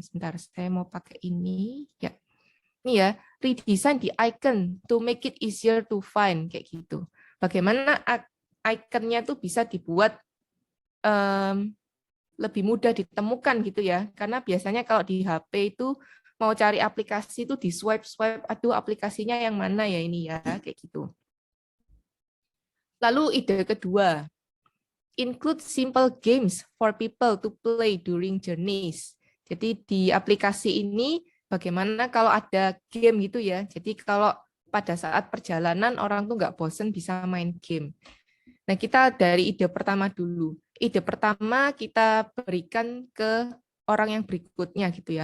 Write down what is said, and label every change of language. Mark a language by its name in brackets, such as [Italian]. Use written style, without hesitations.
[Indonesian] Sebentar, saya mau pakai ini ya. Ini ya, redesign di icon [English] to make it easier to find [Indonesian] kayak gitu. Bagaimana ikonnya tuh bisa dibuat lebih mudah ditemukan gitu ya. Karena biasanya kalau di HP itu mau cari aplikasi itu di swipe, aduh aplikasinya yang mana ya ini ya, kayak gitu. Lalu ide kedua, [English] include simple games for people to play during journeys. [Indonesian] Jadi di aplikasi ini bagaimana kalau ada game gitu ya. Jadi kalau pada saat perjalanan orang tuh nggak bosen bisa main game. Nah, kita dari ide pertama dulu. Ide pertama kita berikan ke orang yang berikutnya gitu ya.